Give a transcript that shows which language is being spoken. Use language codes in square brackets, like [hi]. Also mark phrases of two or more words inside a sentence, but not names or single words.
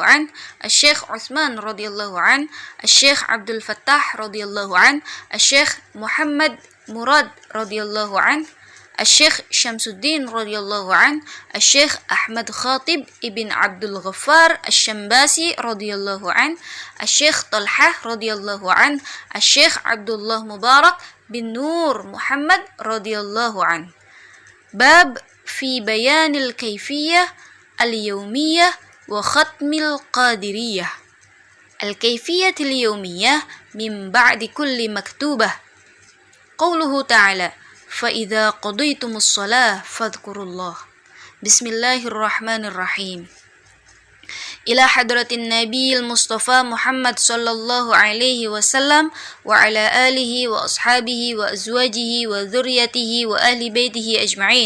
[ar] عنه، الشيخ عثمان رضي الله عنه، الشيخ عبد الفتاح رضي الله عنه، الشيخ محمد مراد رضي الله عنه، الشيخ شمس الدين رضي الله عنه، الشيخ أحمد خطيب بن عبد الغفار السمباسي رضي الله عنه، الشيخ طلحة رضي الله عنه، الشيخ عبد الله مبارك بن نور محمد رضي الله عنه. باب في بيان الكيفية اليومية وختم القادرية. الكيفية اليومية من بعد كل مكتوبة. قوله تعالى, فَإِذَا قَضَيْتُمُ الصَّلَاةَ فَاذْكُرُوا اللَّهَ. بسم الله الرحمن الرحيم. إلى حضرة النبي المصطفى محمد صلى الله عليه وسلم وعلى آله وأصحابه وأزواجه وذرياته وأهل بيته أجمعين.